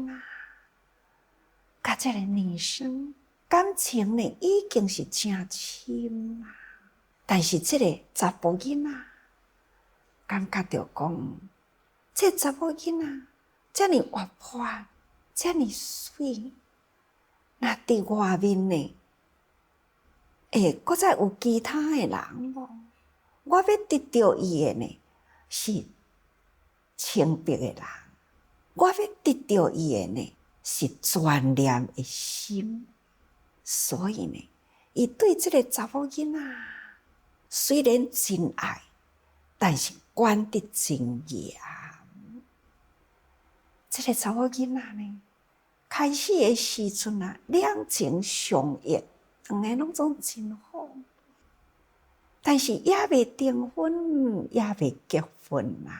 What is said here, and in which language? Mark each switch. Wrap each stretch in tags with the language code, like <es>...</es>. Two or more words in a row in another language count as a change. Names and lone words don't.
<nan>甲这个女生感情呢已经是真深但是这个查甫囡感觉到讲，这查某囡这么活泼，这么水，那伫外面呢， 搁再有其他的人无？我要得到伊的呢，是清白的人。我要得到伊的呢，是专念的心。所以呢，伊对这个查某囡仔虽然真爱，但是管得真严。这个查某囡仔呢，开始的时阵啊，两情相悦，两个拢总真好，但是也未订婚，也未结婚啦。</nan>